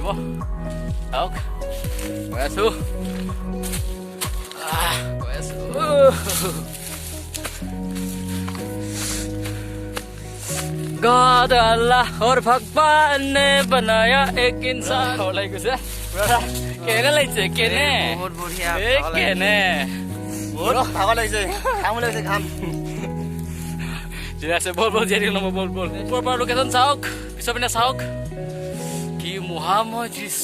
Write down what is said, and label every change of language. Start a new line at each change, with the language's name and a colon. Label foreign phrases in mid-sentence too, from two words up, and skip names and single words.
Assamese: চাওক গৈ আছো।
Hindi: God Allah और भगवान ने बनाया एक इंसान।
Assamese: লাগি গৈছে কেনে লাগিছে? বহুত বঢ়িয়া, কেনে বহুত ভাগৰ লাগিছে, ঘাম ওলাইছে, ঘাম। ঠিক আছে, বল জীয়াই থাকিব বল। ওপৰৰ পৰা লোকেশ্যন চাওক, পিছৰ পিনে চাওক, কি মহাময় দৃশ্য।